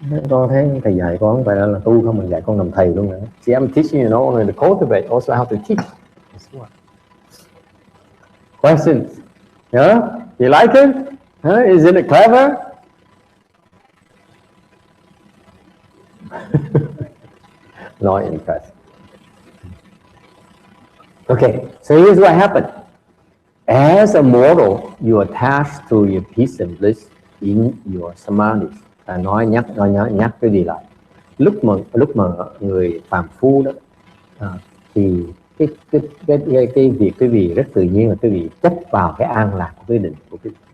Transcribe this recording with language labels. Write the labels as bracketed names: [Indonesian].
[Vietnamese] Con thấy thầy dạy con không phải là tu không, mình dạy con làm thầy luôn nữa. [English] See, I'm teaching you not only to cultivate, also how to teach. Questions? Yeah? You like it? Huh? Isn't it clever? Not impressed. Okay, so here's what happened. As a mortal, you attach to your peace and bliss in your samadhi. [Vietnamese] Nhắc cái gì lại? Lúc mà người phàm phu đó, thì cái vị rất tự nhiên là cái vị chấp vào cái an lạc của cái định của cái.